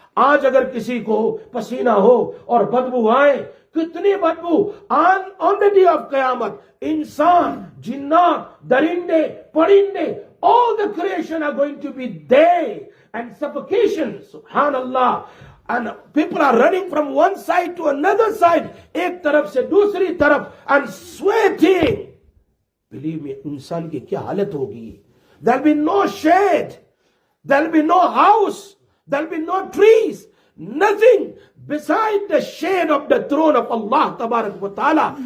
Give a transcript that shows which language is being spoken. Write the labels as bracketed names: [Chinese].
[Hindi] आज अगर किसी को पसीना हो और बदबू आए, कितनी बदबू [English] on the day of Qiyamah, [Hindi] इंसान, जिन्नात, दरिंदे, परिंदे, [English] all the creation are going to be there, and suffocation, subhanallah, and people are running from one side to another side, [Hindi] एक तरफ से दूसरी तरफ, [English] and sweating. Believe me, [Hindi] इंसान की क्या हालत होगी? [English] There'll be no shade, there'll be no house, there'll be no trees, nothing beside the shade of the throne of Allah Tabarak wa Ta'ala.